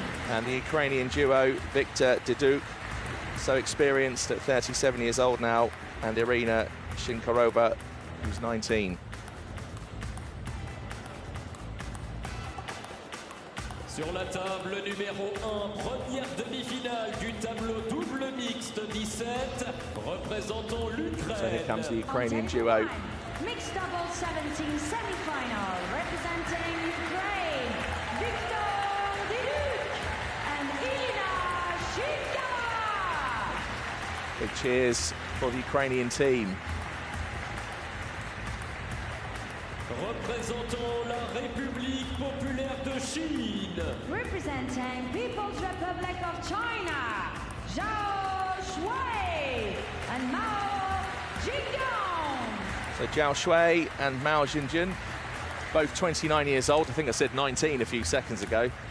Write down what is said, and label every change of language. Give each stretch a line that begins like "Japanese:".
English: And the Ukrainian duo, Victor Diduk, so experienced at 37 years old now, and Irina Shinkarova, who's 19.
French: Sur la table numéro 1, première demi-finale du tableau double mixte 17, représentant l'Ukraine.
English: So here comes the Ukrainian duo. Mixed double 17 semi-final, representing Ukraine, Victor Diduk and Irina Shinkarova. Big cheers for the Ukrainian team.
French: Représentant la République populaire de Chine.
English: Representing People's Republic of China, Zhao Shui and Mao Xinjun. So Zhao Shui and Mao Xinjun, both 29 years old. I think I said 19 a few seconds ago.